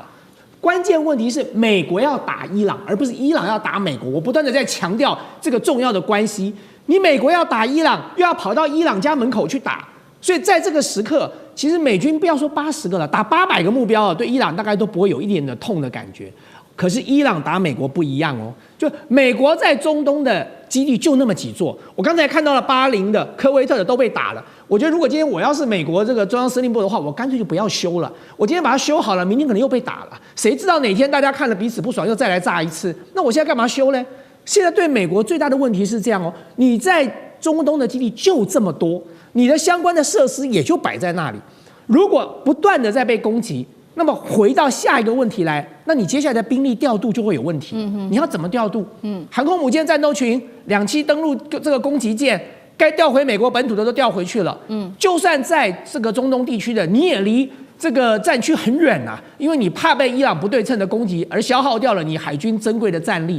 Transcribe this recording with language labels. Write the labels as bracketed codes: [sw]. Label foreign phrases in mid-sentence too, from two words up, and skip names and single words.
[zh] 關鍵問題是美國要打伊朗，而不是伊朗要打美國。我不斷的在強調這個重要的關係。你美國要打伊朗，又要跑到伊朗家門口去打，所以在這個時刻，其實美軍不要說80個了，打800個目標啊，對伊朗大概都不會有一點的痛的感覺。可是伊朗打美國不一樣哦，就美國在中東的基地就那麼幾座，我剛才看到了巴林的、科威特的都被打了。我覺得如果今天我要是美國這個中央司令部的話，我乾脆就不要修了。我今天把它修好了，明天可能又被打了，誰知道哪天大家看了彼此不爽又再來炸一次？那我現在幹嘛修呢？現在对美國最大的問題是這樣哦，你在中東的基地就這麼多，你的相關的設施也就擺在那裡，如果不斷的在被攻擊。那麼回到下一個問題來，那你接下來的兵力調度就會有問題。你要怎麼調度？航空母艦戰鬥群2棲登陸這個攻擊艦，該調回美國本土的都調回去了。就算在這個中東地區的，你也離這個戰區很遠啊，因為你怕被伊朗不對稱的攻擊而消耗掉了你海軍珍貴的戰力。